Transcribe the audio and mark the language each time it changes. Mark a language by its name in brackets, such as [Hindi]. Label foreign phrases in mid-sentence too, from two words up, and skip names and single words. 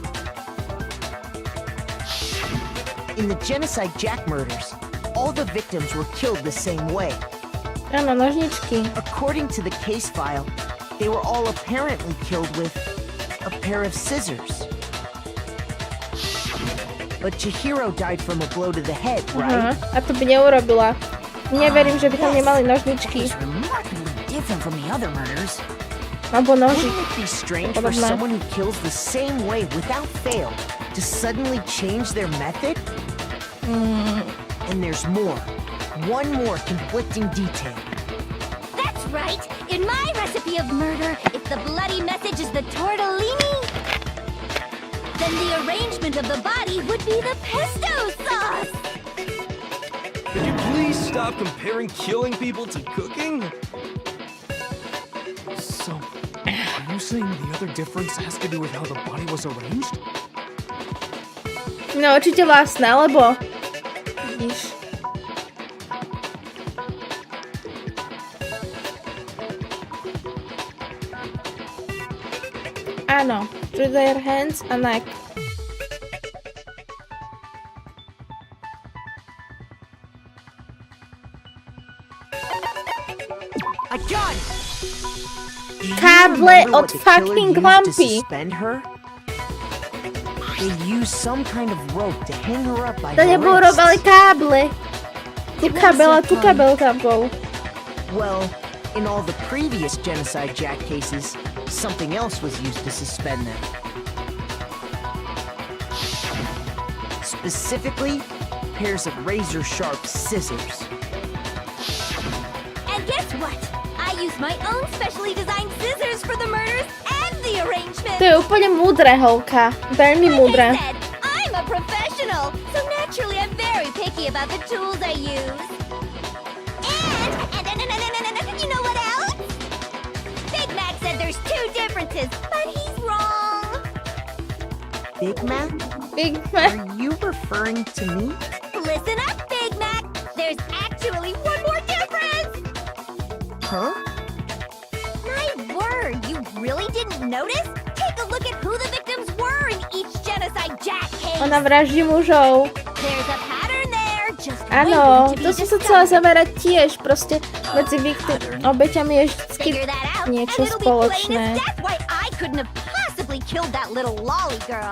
[English] In the genocide Jack murders, all the victims were killed the same way. [Slovak] Áno, nožničky. [English] According to the case file, they were all apparently killed with a pair of scissors. But Chihiro died from a blow to the head, [Slovak] Aha, [English] right? [Slovak] a to by neurobila. Neverím, že by tam nemali nožničky. [English] It's remarkably different from the other murders. [Slovak] Alebo nožík. [English] Wouldn't it be strange for [Slovak] Podobné. [English] someone who kills the same way without fail to suddenly change their method? And there's more. One more conflicting detail. That's right. In my recipe of murder, if the bloody message is the tortellini, then the arrangement of the body would be the pesto sauce. Could you please stop comparing killing people to cooking? So, are you saying the other difference has to do with how the body was arranged? [Slovak] No určite vlastné, lebo... Vidíš. Áno, [English] through their hands a neck. A gun! [Slovak] Káble od fucking lampy. [English] Suspend her? They used some kind of rope to hang her up by [Slovak] To [English] her [Slovak] nebolo [English] wrists. [Slovak] robili káble. Tu kabel tam bol. [English] Well, in all the previous genocide Jack cases, something else was used to suspend them. Specifically, pairs of razor-sharp scissors. And guess what? I use my own specially designed scissors for the murders and the arrangement. [Slovak] To je úplne múdre, holka. Veľmi múdre. [English] Like I said, I'm a professional, so naturally I'm very picky about the tools I use. And you know what else? Big Mac said there's two differences, but he's wrong. Big Mac? Big Mac. Are you referring to me? Listen up, Big Mac. There's actually one more difference. Huh? My word, you really didn't notice? Take a look at who the victims were in each genocide Jack case. [Slovak] Ona vraždí mužov. [English] There's a pattern there, just [Slovak] Áno, [English] waiting to to be [Slovak] som sa chcela [English] discovered. [Slovak] zamerať tiež, proste medzi obeťami je vždycky [English] Figure that out, [Slovak] niečo [English] and it'll be plain [Slovak] spoločné. [English] as death why I couldn't have possibly killed that little lolly girl.